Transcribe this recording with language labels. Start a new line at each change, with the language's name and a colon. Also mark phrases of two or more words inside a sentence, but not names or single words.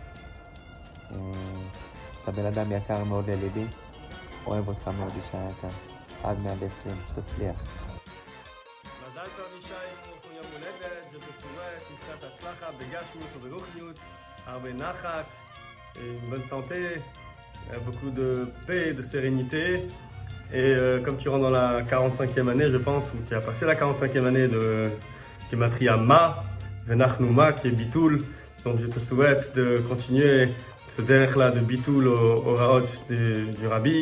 Hebrew: אתה בן אדם יקר מאוד לליבי, אוהב אותך מאוד ישי יקר. עד 120, שתצליח. מזל טוב ישי, יום הולדת, זה בצורת, נשאת הצלחה, בגשמיות וברוחניות, הרבה נחת,
French: une bonne santé, beaucoup de paix et de sérénité. Et comme tu rentres dans la 45e année, je pense, ou tu as passé la 45e année de
Hebrew: גימטריה מה ונחנו מה,
French: qui est Bitoul. Donc je te souhaite de continuer ce derech-là de Bitoul au Raot du Rabbi.